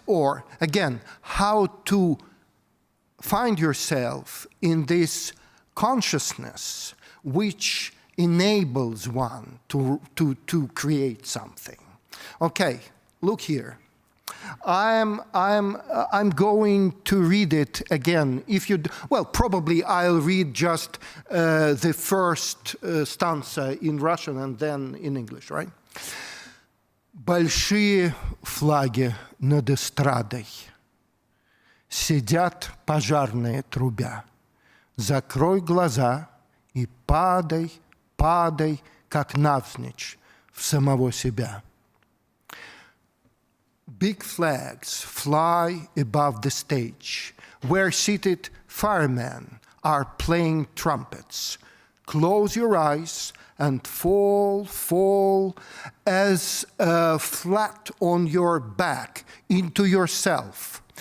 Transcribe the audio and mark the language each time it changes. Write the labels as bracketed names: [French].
[English] Or, again, how to find yourself in this consciousness which enables one to create something. Okay, look here. I'm going to read it again. Probably I'll read just the first stanza in Russian and then in English, right? [Russian] Большие флаги над эстрадой, сидят пожарные трубя. Закрой глаза и падай, падай, как навзничь в самого себя. [English] Big flags fly above the stage, where seated firemen are playing trumpets. Close your eyes and fall as flat on your back into yourself.